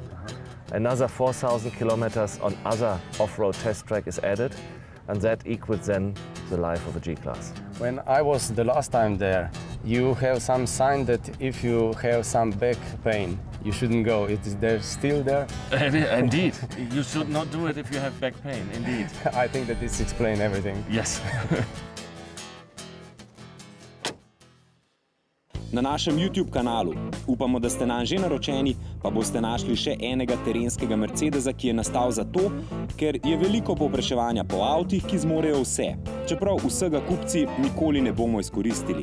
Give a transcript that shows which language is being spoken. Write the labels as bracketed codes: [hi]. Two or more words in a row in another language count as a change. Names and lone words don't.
[en] Another 4,000 kilometers on other off-road test track is added, and that equals then the life of a G-Class. When I was the last time there, you have some sign that if you have some back pain, you shouldn't go. Is there still there? Indeed, you should not do it if you have back pain, indeed. I think that this explains everything. Yes. [sl] Na našem YouTube kanalu, upamo, da ste nam že naročeni, pa boste našli še enega terenskega Mercedesa, ki je nastal zato, ker je veliko povpraševanja po avtih, ki zmorejo vse, čeprav vsega kupci nikoli ne bomo izkoristili.